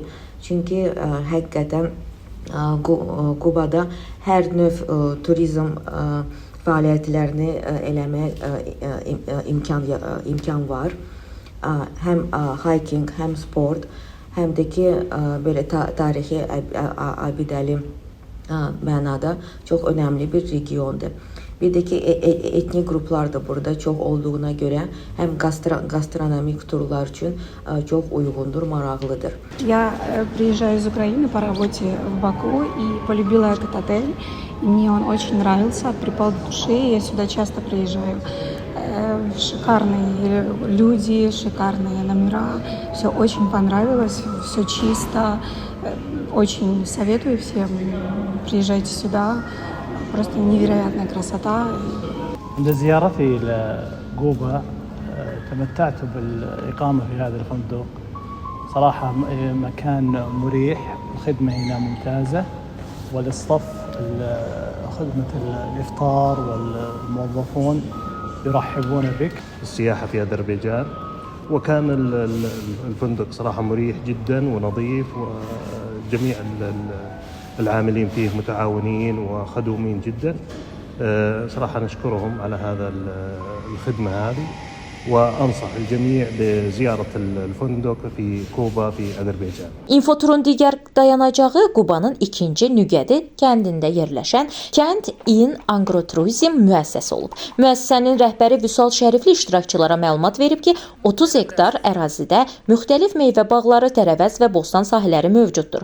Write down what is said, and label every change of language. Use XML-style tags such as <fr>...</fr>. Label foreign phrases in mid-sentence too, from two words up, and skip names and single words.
<az>Çünki həqiqətən Qubada hər növ turizm fəaliyyətlərini eləmək imkan var. Həm hiking, həm sport, həm də ki, belə tarixi, abidəli mənada çox önəmli bir regiondur.</az> <tr>Bir de ki etnik gruplar da burada çok olduğuna göre hem gastronomik turlar için çok uygundur, maraqlıdır.</tr> <ru>Я приезжаю из Украины по работе в Баку и полюбила этот отель. И мне он очень нравился, припал к душе, и я сюда часто приезжаю. Шикарные люди, шикарные номера, все очень понравилось, все чисто. Очень советую всем, приезжайте сюда, просто невероятная красота.</ru> <ar>عند زيارتي إلى كوبا تمتعت بالإقامة في هذا الفندق. صراحة مكان مريح، الخدمة هنا ممتازة، والصف خدمة الإفطار والموظفون يرحبون بك. السياحة في أذربيجان، وكان الفندق صراحة مريح جدا ونظيف، وجميع العاملين فيه متعاونين وخدومين جدا. صراحة نشكرهم على هذا الخدمة هذه، وأنصح الجميع بزيارة الفندق في كوبا في أذربيجان.</ar> <az>İnfoturun digər dayanacağı Qubanın ikinci Nüqədi kəndində yerləşən Kənd İN Agroturizm müəssisəsi olub. Müəssisənin rəhbəri Vüsal Şərifli iştirakçılara məlumat verib ki, 30 hektar ərazidə müxtəlif meyvə bağları, tərəvəz və bostan sahələri mövcuddur.</az>